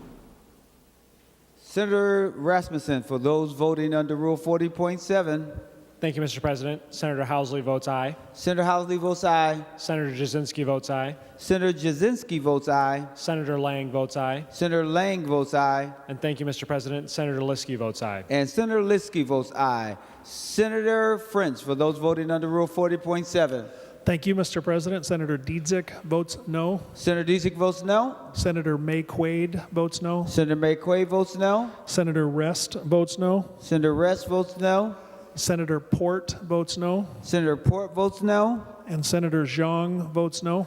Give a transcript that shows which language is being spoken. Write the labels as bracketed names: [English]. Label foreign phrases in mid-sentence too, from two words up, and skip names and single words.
[English] Senator Rasmussen, for those voting under Rule 40.7. Thank you, Mr. President. Senator Housley votes aye. Senator Housley votes aye. Senator Jasinski votes aye. Senator Jasinski votes aye. Senator Lang votes aye. Senator Lang votes aye. And thank you, Mr. President. Senator Liskey votes aye. And Senator Liskey votes aye. Senator French, for those voting under Rule 40.7. Thank you, Mr. President. Senator Dietzick votes no. Senator Dietzick votes no. Senator May Quaid votes no. Senator May Quaid votes no. Senator Rest votes no. Senator Rest votes no. Senator Port votes no. Senator Port votes no. And Senator Zhang votes no.